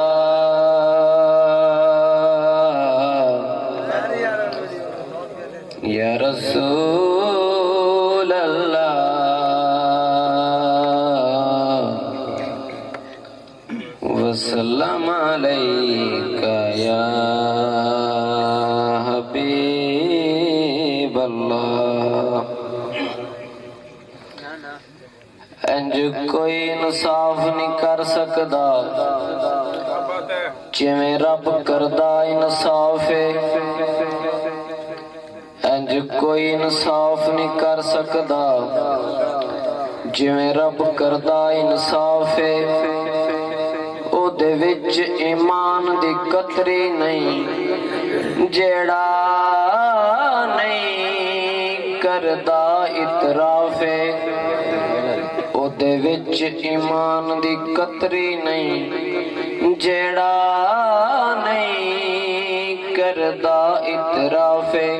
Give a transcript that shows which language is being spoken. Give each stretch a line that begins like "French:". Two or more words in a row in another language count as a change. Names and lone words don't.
Arabic: رسول اللہ، وسلم علیک یا حبیب اللہ۔
Punjabi: انج کوئی انصاف نہیں کر سکدا جویں رب کردا انصاف ہے، انج کوئی انصاف نہیں کر سکدا جویں رب کردا انصاف ہے۔ او دے وچ ایمان دی قطری نہیں، جیڑا نہیں کردا اعتراف ہے۔ او دے وچ ایمان دی قطری نہیں، جیڑا نہیں کردا اعتراف ہے۔